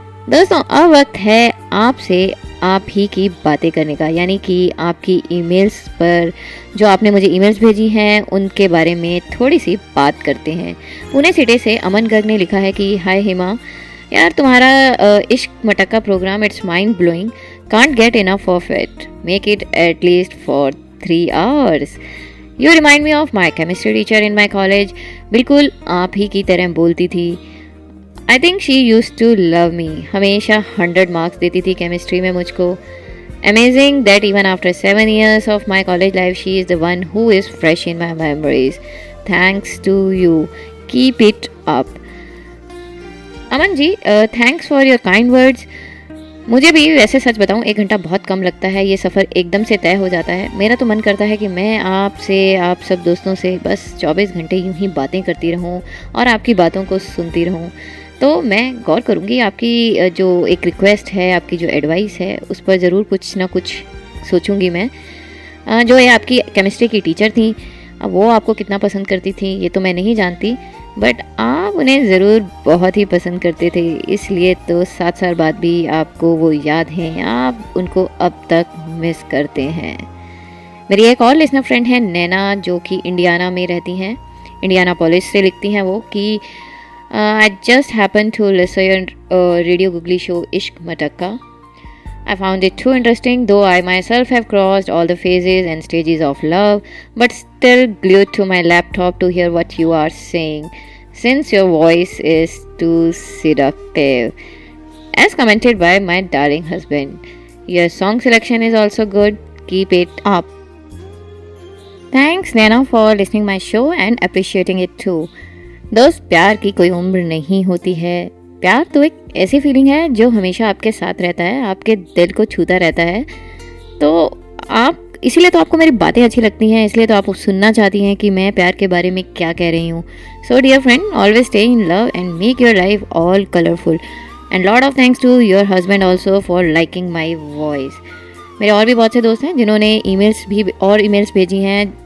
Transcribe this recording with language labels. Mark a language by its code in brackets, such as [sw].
[hi] दोस्तों, अब वक्त है आपसे आप ही की बातें करने का, यानी कि आपकी ईमेल्स पर जो आपने मुझे ईमेल्स भेजी हैं उनके बारे में थोड़ी सी बात करते हैं। पुणे सिटी से अमन गर्ग ने लिखा है कि हाय हेमा, यार तुम्हारा इश्क मटक्का programme [en] It's mind blowing, can't get enough of it, make it at least for 3 hours। You remind me of my chemistry teacher in my college। [hi] बिल्कुल आप ही की तरह बोलती थी। [en] I think she used to love me। [hi] हमेशा 100 marks देती थी chemistry में मुझको। [en] Amazing that even after 7 years of my college life, she is the one who is fresh in my memories। Thanks to you। Keep it up। Aman ji, thanks for your kind words। [hi] मुझे भी वैसे सच बताऊं 1 घंटा बहुत कम लगता है, ये सफ़र एकदम से तय हो जाता है। मेरा तो मन करता है कि मैं आपसे, आप सब दोस्तों से बस 24 घंटे यूं ही बातें करती रहूं और आपकी बातों को सुनती रहूं। तो मैं गौर करूंगी, आपकी जो एक रिक्वेस्ट है, आपकी जो एडवाइस है, उस पर ज़रूर कुछ ना कुछ सोचूंगी मैं। जो है आपकी केमिस्ट्री की टीचर थी, अब वो आपको कितना पसंद करती थी ये तो मैं नहीं जानती, बट आप उन्हें ज़रूर बहुत ही पसंद करते थे, इसलिए तो 7 साल बाद भी आपको वो याद हैं, आप उनको अब तक मिस करते हैं। मेरी एक और लिसनर फ्रेंड है नैना, जो कि इंडियाना में रहती हैं, इंडियानापोलिस से लिखती हैं वो कि [en] I just happen to listen [hi] radio googly show इश्क मटक्का। [en] I found it too interesting, though I myself have crossed all the phases and stages of love, but still glued to my laptop to hear what you are saying, since your voice is too seductive. As commented by my darling husband, your song selection is also good. Keep it up. Thanks Nana for listening my show and appreciating it too. [hi] दोस्त, प्यार की कोई उम्र नहीं होती है। प्यार तो एक ऐसी फीलिंग है जो हमेशा आपके साथ रहता है, आपके दिल को छूता रहता है। तो आप इसीलिए तो आपको मेरी बातें अच्छी लगती हैं, इसलिए तो आप सुनना चाहती हैं कि मैं प्यार के बारे में क्या कह रही हूँ। [en] So dear friend, always stay in love and make your life all colourful and lot of thanks to your husband also for liking my voice. [hi] मेरे और भी बहुत से दोस्त हैं जिन्होंने ईमेल्स भेजी हैं